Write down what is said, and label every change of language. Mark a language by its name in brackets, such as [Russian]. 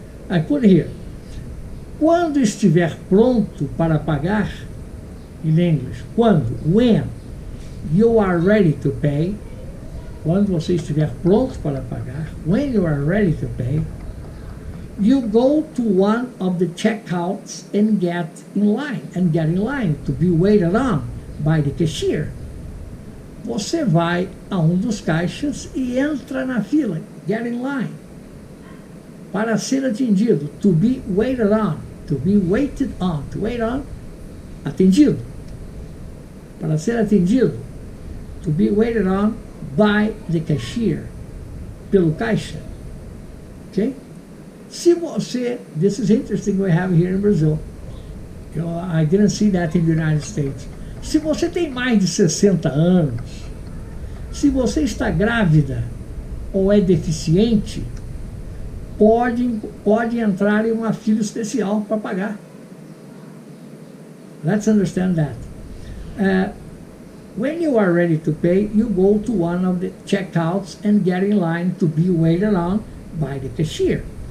[English] I put here, quando estiver pronto para pagar, in English, when you are ready to pay, quando você estiver pronto para pagar, when you are ready to pay, you go to one of the checkouts and get in line to be waited on by the cashier. [Portuguese] Você vai a dos caixas e entra na fila, get in line, para ser atendido, to be waited on, to wait on, atendido, para ser atendido, to be waited on by the cashier, pelo caixa, okay? [English] Se você, this is interesting we have here in Brazil, I didn't see that in the United States. [Portuguese] Se você tem mais de 60 anos, se você está grávida ou é deficiente, pode entrar em uma fila especial para pagar. [English] Let's understand that. When you are ready to pay, you go to one of the checkouts and get in line to be waited on by the cashier.